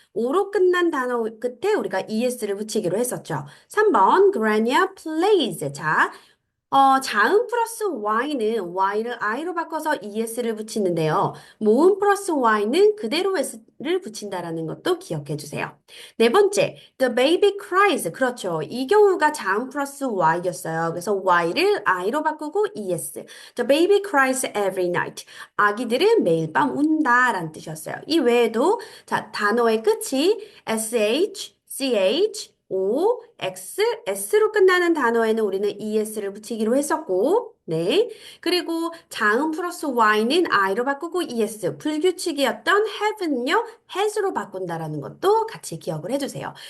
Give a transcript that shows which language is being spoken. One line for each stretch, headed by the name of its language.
Korean: 오로 끝난 단어 끝에 우리가 es를 붙이기로 했었죠. 3번
English: Grania plays.
Korean: 자, 자음 플러스 y는 y를 i로 바꿔서 es를 붙이는데요. 모음 플러스 y는 그대로 s를 붙인다라는 것도 기억해 주세요. 네 번째,
English: the baby cries.
Korean: 그렇죠. 이 경우가 자음 플러스 y였어요. 그래서 y를 i로 바꾸고 es.
English: The baby cries every night.
Korean: 아기들은 매일 밤 운다라는 뜻이었어요. 이 외에도 자, 단어의 끝이 sh, ch, O, X, S로 끝나는 단어에는 우리는 ES를 붙이기로 했었고, 네. 그리고 자음 플러스 Y는 I로 바꾸고 ES, 불규칙이었던 have는요, has로 바꾼다라는 것도 같이 기억을 해주세요.